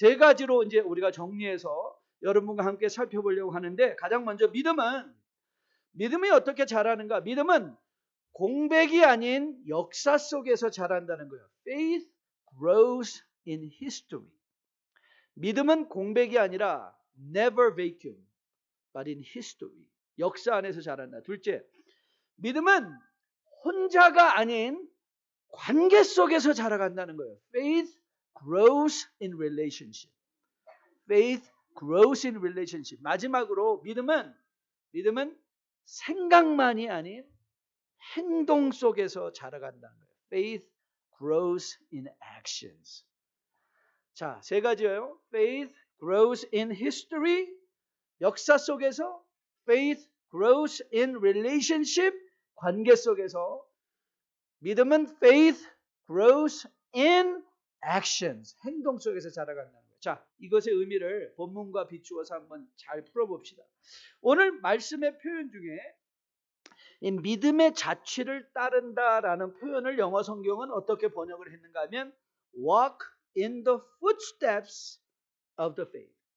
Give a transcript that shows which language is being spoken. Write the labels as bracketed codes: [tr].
[ko] 세 가지로 이제 우리가 정리해서 여러분과 함께 살펴보려고 하는데, 가장 먼저 믿음이 어떻게 자라는가? 믿음은 공백이 아닌 역사 속에서 자란다는 거예요. [en] Faith grows in history. [ko] 믿음은 공백이 아니라 [en] never vacuum, but in history. [ko] 역사 안에서 자란다. 둘째, 믿음은 혼자가 아닌 관계 속에서 자라간다는 거예요. [en] Faith grows in relationship. Faith grows in relationship. [ko] 마지막으로 믿음은 생각만이 아닌 행동 속에서 자라간다는 거예요. [en] Faith grows in actions. [ko] 자, 세 가지예요. [en] Faith grows in history, [ko] 역사 속에서. [en] Faith grows in relationship, [ko] 관계 속에서. 믿음은 [en] faith grows in actions, [ko] 행동 속에서 자라간다는 거예요. 자, 이것의 의미를 본문과 비추어서 한번 잘 풀어봅시다. 오늘 말씀의 표현 중에 이 믿음의 자취를 따른다라는 표현을 영어 성경은 어떻게 번역을 했는가 하면 [en] walk in the footsteps of the faith.